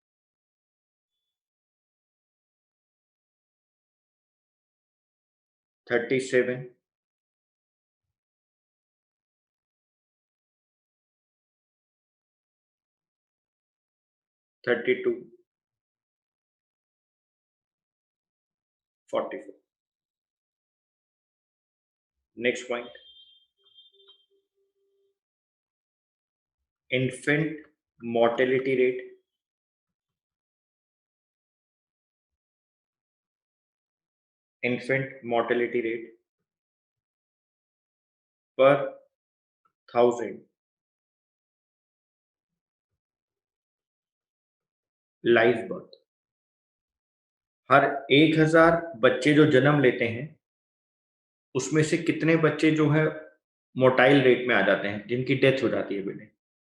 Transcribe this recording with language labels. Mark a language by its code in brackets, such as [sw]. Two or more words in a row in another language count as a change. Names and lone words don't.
[en] 37, 32, 44। next point, infant mortality rate, infant mortality rate per 1000 live birth. [hi] हर 1000 बच्चे जो जन्म लेते हैं उसमें से कितने बच्चे जो है [en] mortality rate [hi] में आ जाते हैं, जिनकी डेथ हो जाती है बेटे।